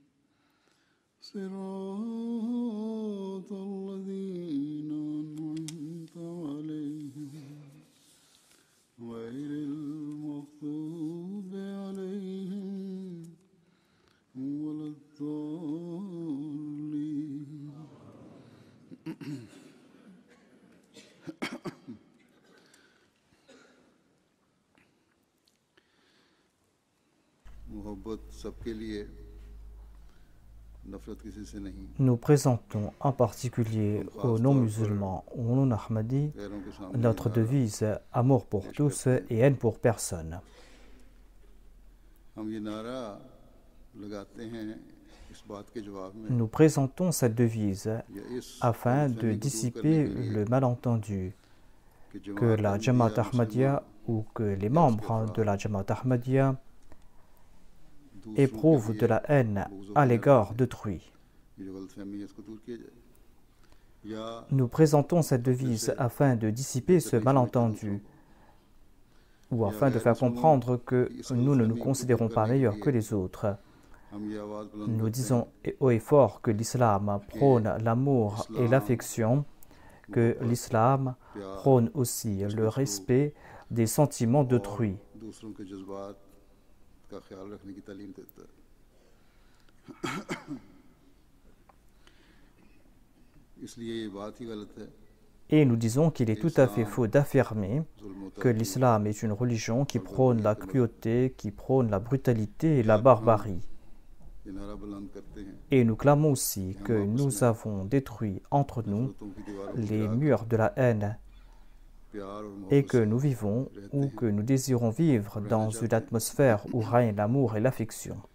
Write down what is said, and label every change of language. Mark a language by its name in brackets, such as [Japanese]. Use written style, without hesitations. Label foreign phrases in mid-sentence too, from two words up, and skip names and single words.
[Arabic] صراط الذين أنعمت عليهم غير المغضوب عليهم ولا الضالين. [Hindi] मोहब्बत सबके लिए नफरत किसी से नहीं. [French] Nous présentons en particulier aux non-musulmans ou aux non-ahmadis notre devise « Amour pour tous et haine pour personne ». [Hindi] हम ये नारा लगाते हैं इस बात के जवाब में [French] Nous présentons cette devise afin de dissiper le malentendu que la Jamaat Ahmadiyya ou que les membres de la Jamaat Ahmadiyya éprouvent de la haine à l'égard d'autrui. Nous présentons cette devise afin de dissiper ce malentendu ou afin de faire comprendre que nous ne nous considérons pas meilleurs que les autres. Nous disons haut et fort que l'islam prône l'amour et l'affection, que l'islam prône aussi le respect des sentiments d'autrui. [Hindi] का ख्याल रखने की तालीम देता है. इसलिए ये बात ही गलत है. [French] Et nous disons qu'il est tout à fait faux d'affirmer que l'islam est une religion qui prône la cruauté, qui prône la brutalité et la barbarie. Et nous clamons aussi que nous avons détruit entre nous les murs de la haine et que nous vivons ou que nous désirons vivre dans une atmosphère où règne l'amour et l'affection.